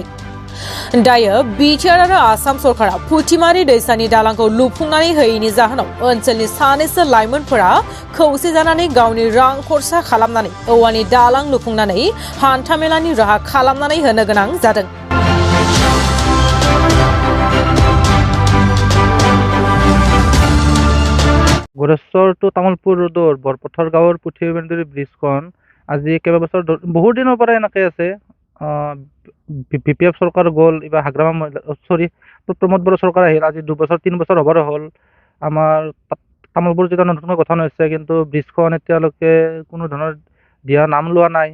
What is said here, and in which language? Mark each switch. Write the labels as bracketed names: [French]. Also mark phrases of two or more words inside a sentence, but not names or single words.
[Bodo] दायो बिटिआर आरो आसाम सरकारा फुथिमारि दैसानि दालांखौ लुफुंनानै होयैनि जाहोनाव ओनसोलनि सानैसो लाइमोनफोरा खौसे जानानै गावनि रां खरसा खालामनानै औवानि दालां लुफुंनानै हान्थामेलानि राहा खालामनानै होनो गोनां जादों। [Assamese] গৰেশ্বৰ টু তামুলপুৰ ৰোডৰ বৰপথৰ গাঁৱৰ পুথিবেন্দুৰী ব্ৰিজখন আজি কেইবাবছৰ বহুত দিনৰ পৰা এনেকৈ আছে। বিপিএফ চৰকাৰ গ'ল, এইবাৰ হাগ্ৰামা প্ৰমোদ বড়ো চৰকাৰ আহিল, আজি 2 বছৰ 3 বছৰ হ'বৰ হ'ল। আমাৰ তামুলপুৰ জিলা নতুনকৈ গঠন হৈছে, কিন্তু ব্ৰিজখন এতিয়ালৈকে কোনো ধৰণৰ দিয়া নাম লোৱা নাই।